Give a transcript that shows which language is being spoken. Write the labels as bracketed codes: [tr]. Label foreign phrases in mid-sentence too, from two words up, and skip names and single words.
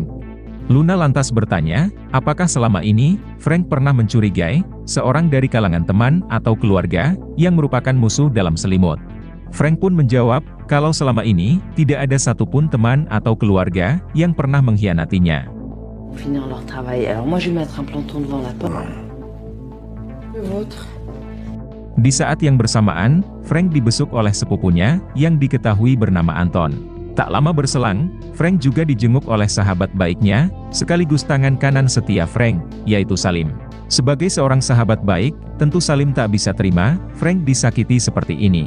[id] Luna lantas bertanya, apakah selama ini, Frank pernah mencurigai, seorang dari kalangan teman atau keluarga, yang merupakan musuh dalam selimut. Frank pun menjawab, kalau selama ini, tidak ada satupun teman atau keluarga, yang pernah mengkhianatinya. [fr] Finir leur travail. Alors moi je vais mettre un planton devant la porte. Le vôtre. [id] Di saat yang bersamaan, Frank dibesuk oleh sepupunya, yang diketahui bernama Anton. Tak lama berselang, Frank juga dijenguk oleh sahabat baiknya, sekaligus tangan kanan setia Frank, yaitu Salim. Sebagai seorang sahabat baik, tentu Salim tak bisa terima, Frank disakiti seperti ini.